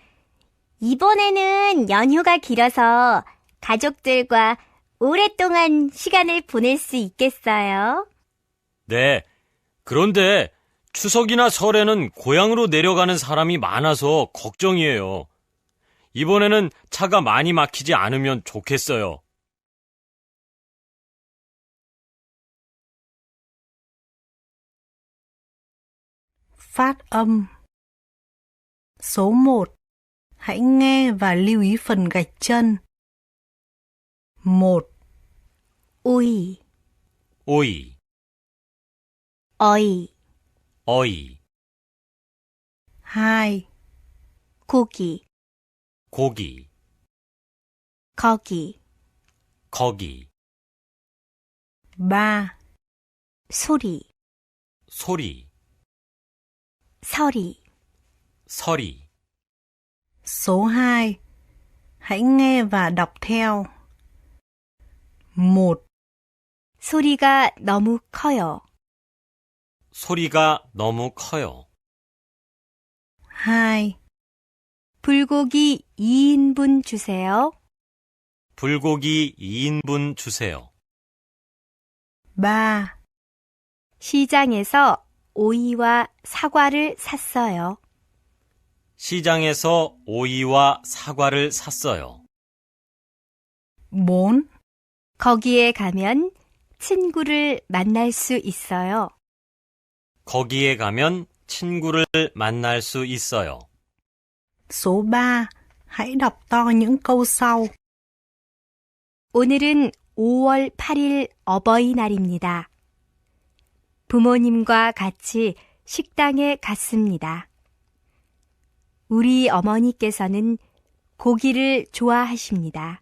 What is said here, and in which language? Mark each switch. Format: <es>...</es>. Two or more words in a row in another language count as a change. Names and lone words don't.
<ko>이번에는 연휴가 길어서 가족들과 오랫동안 시간을 보낼 수 있겠어요? 네. 그런데 추석이나 설에는 고향으로 내려가는 사람이 많아서 걱정이에요. 이번에는 차가 많이 막히지 않으면 좋겠어요.</ko> <vi>Phát âm. Số 1. Hãy nghe và lưu ý phần gạch chân. 1.</vi> <ko>오이, 오이, 어이, 어이, 2. 고기, 고기, 거기, 거기, 3. 소리, 소리, 서리. 서리.</ko> <vi>Số 2. Hãy nghe và đọc theo. 1.</vi> <ko>소리가 너무 커요. 소리가 너무 커요. 2. 불고기 2인분 주세요. 불고기 2인분 주세요. 3. 시장에서 오이와 사과를 샀어요. 시장에서 오이와 사과를 샀어요. 4. 거기에 가면 친구를 만날 수 있어요. 거기에 가면 친구를 만날 수 있어요.</ko> <vi>Số 3. Hãy đọc to những câu sau.</vi> <ko>오늘은 5월 8일 어버이날입니다. 부모님과 같이 식당에 갔습니다. 우리 어머니께서는 고기를 좋아하십니다.</ko>